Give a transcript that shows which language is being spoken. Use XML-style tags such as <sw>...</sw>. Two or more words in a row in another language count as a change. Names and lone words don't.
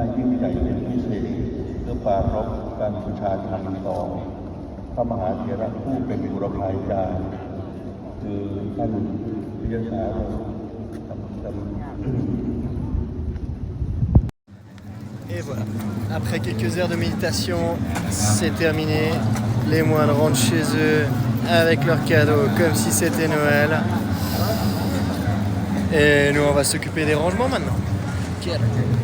<th>ยิ่งใหญ่เป็นพิเศษเพื่อปรารภการบูชาธรรมต่อพระมหาเถระผู้เป็นบุรพาจารย์คือท่านวิยสาร</th> <fr>Et voilà, après quelques heures de méditation, c'est terminé. Les moines rentrent chez eux avec leurs cadeaux comme si c'était Noël. Et nous on va s'occuper des rangements maintenant.</fr>